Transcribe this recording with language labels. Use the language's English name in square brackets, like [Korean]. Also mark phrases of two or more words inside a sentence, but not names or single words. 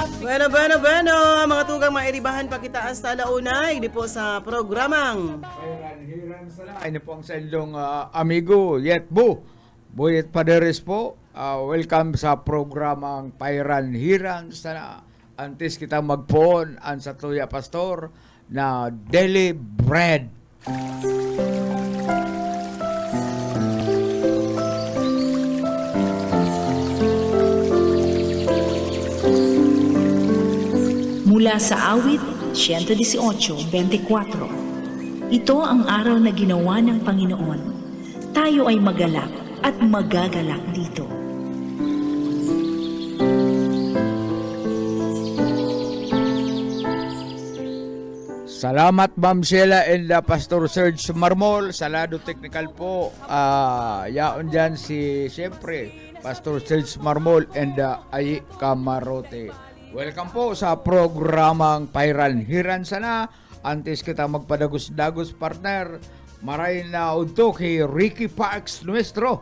[Bikol] Bueno, mga tugang mairibahan pa kita hasta launay, di po sa programang Hiran sana. Ini po ang sa inyong amigo, Yetbo, Boyet Paderes po. Welcome sa programang Pairan Hiran sana. Antes kita magpoon ang sa Tuya Pastor na Daily Bread. [Filipino] Mula sa awit 118:24. Ito ang araw na ginawa ng Panginoon. Tayo ay magalak at magagalak dito. [Bikol] Salamat Ma'am Sheila and Pastor Serge Marmol. Sa lado technical po. Yaon dyan si siyempre Pastor Serge Marmol and Ay Camarote. Welcome po sa programang Pairan Hiran sana. Antes kita magpadagos-dagos partner, Maray na udto kay Ricky Parks Nuestro.